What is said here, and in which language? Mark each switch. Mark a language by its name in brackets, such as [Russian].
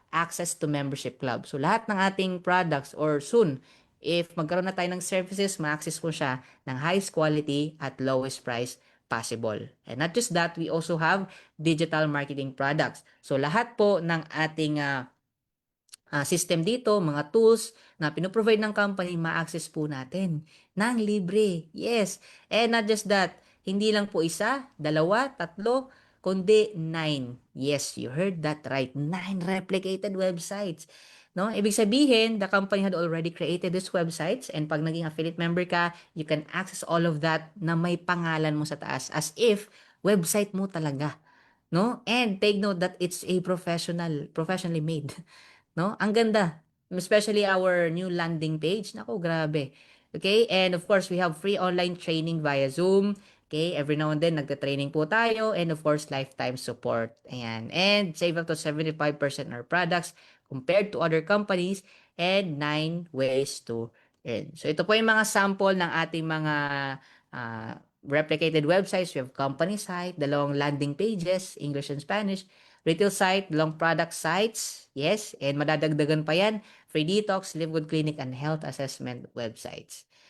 [English] access to membership club. [Filipino] So lahat ng ating products or soon, if magkaroon na tayo ng services, ma-access po siya ng [English] highest quality at lowest price possible. And not just that, we also have digital marketing products. [Filipino] So lahat po ng ating system dito, mga tools na pinoprovide ng company, ma-access po natin ng libre. Yes. [English] And not just that, [Filipino] hindi lang po isa, dalawa, tatlo, kundi 9. [English] Yes, you heard that right. 9 replicated websites. No? Ibig sabihin, the company had already created these websites and pag naging affiliate member ka, you can access all of that [Filipino] na may pangalan mo sa taas [English] as if website mo talaga. No? And take note that it's a professionally made. [Filipino] No? Ang ganda. Especially our new landing page. Naku, grabe. Okay? [English] And of course, we have free online training via Zoom. Okay? [Filipino] Every now and then, nagta-training po tayo. And of course, lifetime support. Ayan. [English] And save up to 75% on our products compared to other companies. And 9 ways to earn. [Filipino] So, ito po yung mga sample ng ating mga replicated websites. [English] We have company site, dalawang landing pages, English and Spanish, retail site, long product sites, yes, and [Filipino] madadagdagan pa yan, [English] free detox, live good clinic, and health assessment websites.